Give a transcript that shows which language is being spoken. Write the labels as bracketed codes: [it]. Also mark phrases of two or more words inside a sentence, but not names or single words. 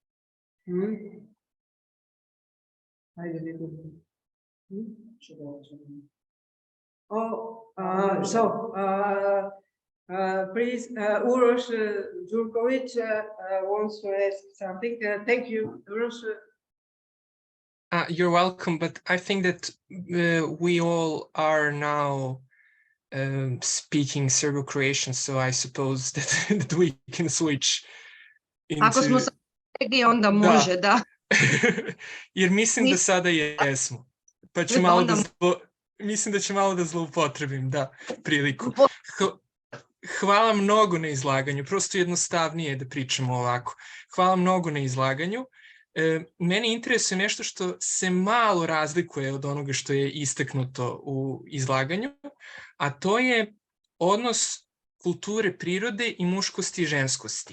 [en] Please, Uroš Đurković wants to ask something. Thank you, Uroš. You're welcome, but I think that we all are now speaking Serbo-Croatian, so I suppose that we can switch into... [sr] Ako smo sad onda može, da. Jer mislim da sada jesmo. Pa ću malo da mislim da ću malo da zloupotrebim, priliku. Hvala mnogo na izlaganju, prosto jednostavnije da pričamo ovako. Hvala mnogo na izlaganju. Mene interesuje nešto što se malo razlikuje od onoga što je istaknuto u izlaganju, a to je odnos kulture prirode i muškosti i ženskosti.